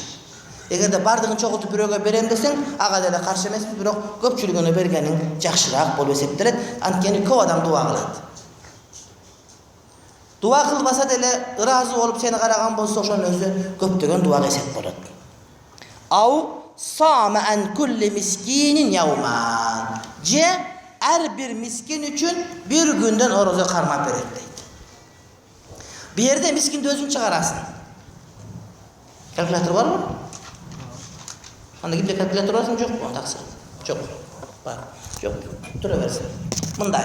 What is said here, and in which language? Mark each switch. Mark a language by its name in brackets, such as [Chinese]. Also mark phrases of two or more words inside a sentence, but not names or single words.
[Kyrgyz] Эгерде бардыгын чогултуп бирөөгө берем десең, ага деле каршы эмесмин, бирок көпчүлүгүнө бергениң жакшыраак болуп эсептелет. Анткени көп адам дуа кылат. Дуа кылбаса деле ыраазы болуп сени караган болсо, ошонун өзү көптөгөн дуага эсеп болот. [Arabic] أو صام عن كل مسكين يوما. [Kyrgyz] Же ар бир мискин үчүн бир күндөн орозо кармап берет дейт. Бу жерде мискинди өзүң чыгарасың. Калькулятор барбы? Анда кимде калькулятор барсың, жокпу? Таксы. Жок. Бар. Жок. Тура берсин. Мындай.